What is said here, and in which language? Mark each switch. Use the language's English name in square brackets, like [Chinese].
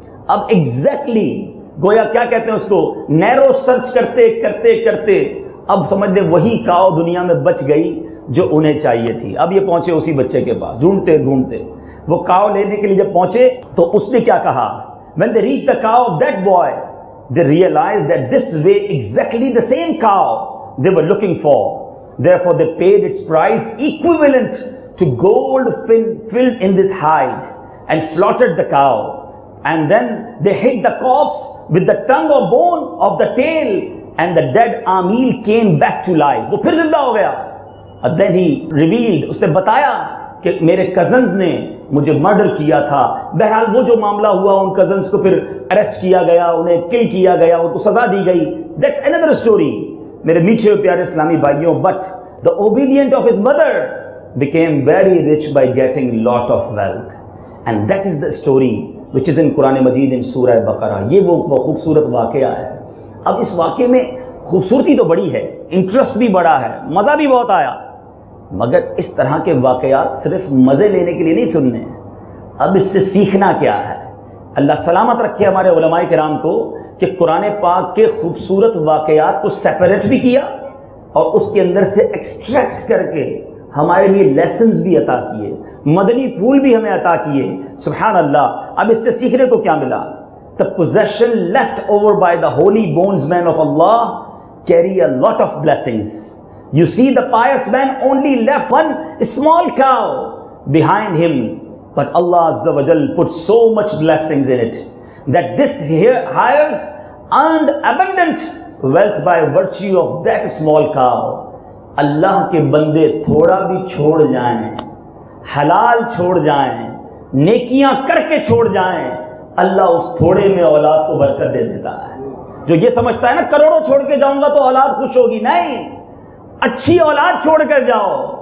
[Urdu] اب ایگزیکٹلی گویا کیا کہتے ہیں اس کو, نیرو سرچ کرتے کرتے کرتے اب سمجھ لیں وہی کاؤ دنیا میں بچ گئی جو انہیں چاہیے تھی. اب یہ پہنچے اسی بچے کے پاس, ڈھونڈتے ڈھونڈتے وہ کاؤ لینے کے لیے جب پہنچے تو اس نے کیا کہا, [English] when they reached the cow of that boy they realized that this way exactly the same cow they were looking for. Therefore they paid its price equivalent to gold filled in this hide and slaughtered the cow. And then they hit the corpse with the tongue or bone of the tail and the dead Amil came back to life. [Urdu] وہ پھر زندہ ہو گیا. [English] And then he revealed, [Urdu] اس نے بتایا کہ میرے cousins نے مجھے مرڈر کیا تھا. بہرحال وہ جو معاملہ ہوا, ان کزنز کو پھر اریسٹ کیا گیا, انہیں کل کیا گیا, ان کو سزا دی گئی. [English] That's another story. [Urdu] میرے میٹھے پیارے اسلامی بھائیوں, [English] but the obedient of his mother became very rich by getting lot of wealth. And that is the story which is in Quran Majeed in Surah Baqarah. [Urdu] یہ وہ خوبصورت واقعہ ہے. اب اس واقعے میں خوبصورتی تو بڑی ہے, انٹرسٹ بھی بڑا ہے, مزہ بھی بہت آیا, مگر اس طرح کے واقعات صرف مزے لینے کے لیے نہیں سننے ہیں. اب اس سے سیکھنا کیا ہے؟ اللہ سلامت رکھے ہمارے علماء کرام کو کہ قرآن پاک کے خوبصورت واقعات کو سیپریٹ بھی کیا اور اس کے اندر سے ایکسٹریکٹ کر کے ہمارے لیے لیسنز بھی عطا کیے, مدنی پھول بھی ہمیں عطا کیے. سبحان اللہ. اب اس سے سیکھنے کو کیا ملا؟ [English] The possession left over by the holy bondsmen of Allah carry a lot of blessings. You see, the pious man only left one small cow behind him, but Allah Azza wa Jal put so much blessings in it that this hires earned abundant wealth by virtue of that small cow. [Urdu] اللہ کے بندے تھوڑا بھی چھوڑ جائیں, حلال چھوڑ جائیں, نیکیاں کر کے چھوڑ جائیں, اللہ اس تھوڑے میں اولاد کو برکت دے دیتا ہے. جو یہ سمجھتا ہے نا کروڑوں چھوڑ کے جاؤں گا تو اولاد خوش ہوگی, نہیں, اچھی اولاد چھوڑ کر جاؤ,